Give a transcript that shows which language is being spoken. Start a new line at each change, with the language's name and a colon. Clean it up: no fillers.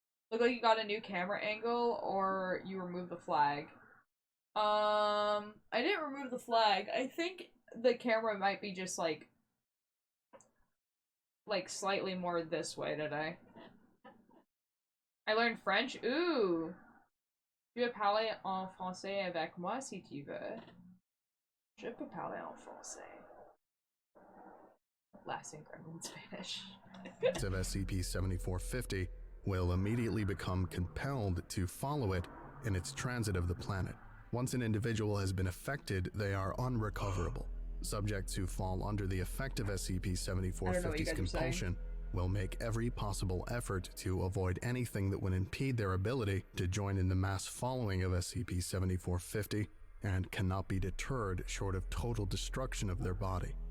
English: Look like you got a new camera angle, or you removed the flag. I didn't remove the flag. I think the camera might be just like slightly more this way today. I learned French. Ooh.
French: Tu veux parler en français avec moi si tu veux. Je peux parler en français.
English: Last incredible in Spanish. Of SCP-7450 will immediately become compelled to follow it in its transit of the planet. Once an individual has been affected, they are unrecoverable. Subjects who fall under the effect of SCP-7450's compulsion will make every possible effort to avoid anything that would impede their ability to join in the mass following of SCP-7450 and cannot be deterred short of total destruction of their body.